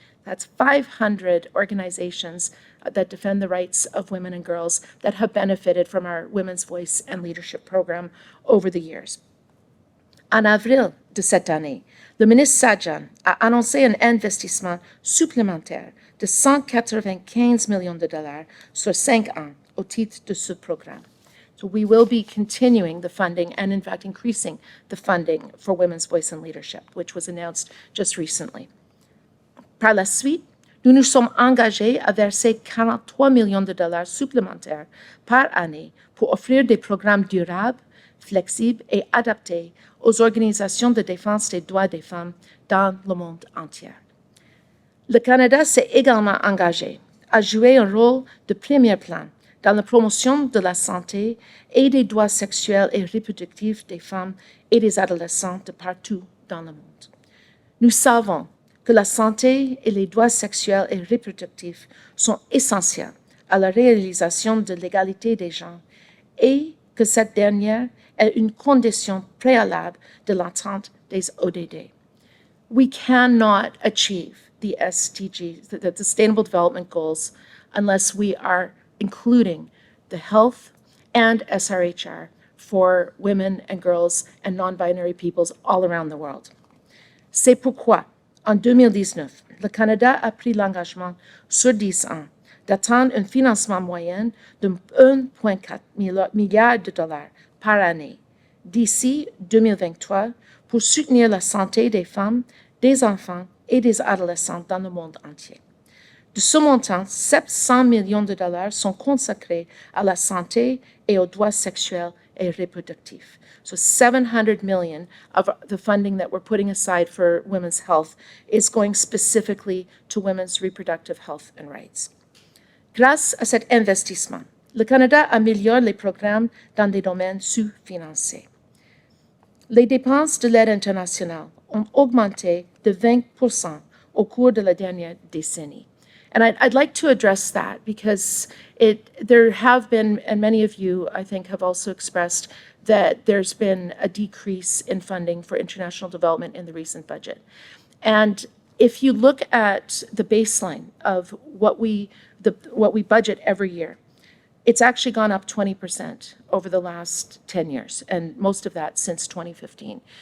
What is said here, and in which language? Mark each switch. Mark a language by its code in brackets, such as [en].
[en] That's 500 organizations that defend the rights of women and girls that have benefited from our Women's Voice and Leadership Program over the years. [fr] En avril de cette année, le ministre Sajjan a annoncé un investissement supplémentaire de 195 millions de dollars sur 5 ans au titre de ce programme. [en] So we will be continuing the funding and, in fact, increasing the funding for Women's Voice and Leadership, which was announced just recently. [fr] Par la suite, nous nous sommes engagés à verser 43 millions de dollars supplémentaires par année pour offrir des programmes durables, flexibles et adaptés aux organisations de défense des droits des femmes dans le monde entier. Le Canada s'est également engagé à jouer un rôle de premier plan dans la promotion de la santé et des droits sexuels et reproductifs des femmes et des adolescents de partout dans le monde. Nous savons que la santé et les droits sexuels et reproductifs sont essentiels à la réalisation de l'égalité des genres et que cette dernière est une condition préalable de l'atteinte des ODD. [en] We cannot achieve the SDGs, the Sustainable Development Goals, unless we are including the health and SRHR for women and girls and non-binary peoples all around the world. [fr] C'est pourquoi, en 2019, le Canada a pris l'engagement sur 10 ans d'atteindre un financement moyen de 1,4 milliard de dollars par année d'ici 2023 pour soutenir la santé des femmes, des enfants et des adolescents dans le monde entier. De ce montant, 700 millions de dollars sont consacrés à la santé et aux droits sexuels et reproductifs. [en] So 700 million of the funding that we're putting aside for women's health is going specifically to women's reproductive health and rights. [fr] Grâce à cet investissement, le Canada améliore les programmes dans des domaines sous-financés. Les dépenses de l'aide internationale ont augmenté de 20% au cours de la dernière décennie. [en] And I'd like to address that because there have been, and many of you, I think, have also expressed that there's been a decrease in funding for international development in the recent budget. And if you look at the baseline of what we budget every year, it's actually gone up 20% over the last 10 years, and most of that since 2015.